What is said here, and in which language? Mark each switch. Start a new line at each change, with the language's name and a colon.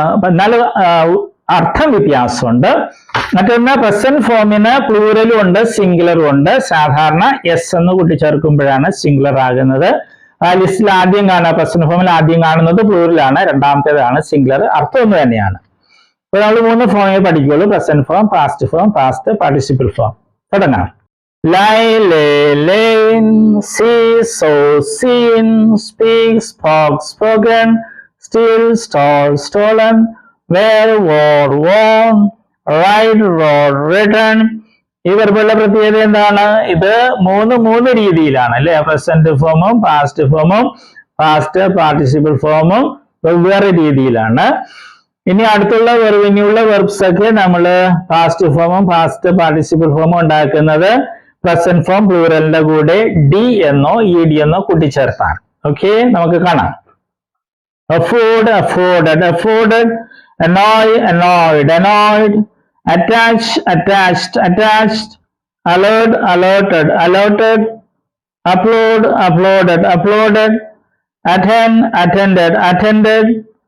Malayalam: എന്നാൽ അർത്ഥം വ്യത്യാസമുണ്ട്. മറ്റൊന്ന് പ്രസന്റ് ഫോമിന് പ്ലൂറലും ഉണ്ട്, സിംഗുലറും ഉണ്ട്. സാധാരണ എസ് എന്ന് കൂട്ടിച്ചേർക്കുമ്പോഴാണ് സിംഗുലർ ആകുന്നത്. ആ ലിസ്റ്റിൽ ആദ്യം കാണുക പ്രസന്റ് ഫോമിൽ ആദ്യം കാണുന്നത് പ്ലൂറലാണ്, രണ്ടാമത്തേതാണ് സിംഗുലർ. അർത്ഥം ഒന്ന് തന്നെയാണ്. അപ്പൊ നമ്മൾ 3 ഫോമേ പഠിക്കുള്ളൂ: present form, past form, past participle form. തുടങ്ങാം.
English: Lie, lay, lain, see, saw, seen, speak, spoke, spoken, steal, stole, stolen, wear, wore, worn, write, wrote, written.
Malayalam: ഈ വെർബുകളുടെ പ്രത്യേകത എന്താണ്? ഇത് 3 രീതിയിലാണ് അല്ലെ? പ്രസന്റ് ഫോമും പാസ്റ്റ് ഫോമും പാസ്റ്റ് പാർട്ടിസിപ്പിൾ ഫോമും വെവ്വേറെ രീതിയിലാണ്. ഇനി അടുത്തുള്ള ഇനിയുള്ള വെർബ്സ് ഒക്കെ നമ്മൾ പാസ്റ്റ് ഫോമും പാസ്റ്റ് പാർട്ടിസിപ്പിൾ ഫോമും ഉണ്ടാക്കുന്നത് പ്രസന്റ് ഫോം പ്ലൂറലിന്റെ കൂടെ ഡി എന്നോ ഇ ഡി എന്നോ കൂട്ടിച്ചേർത്താണ്. ഓക്കെ, നമുക്ക് കാണാം.
English: afford, afforded, afforded, annoy, annoyed, annoyed, attach, attached, attached, alert, alerted, alerted, upload, uploaded, uploaded, attend, attended, attended,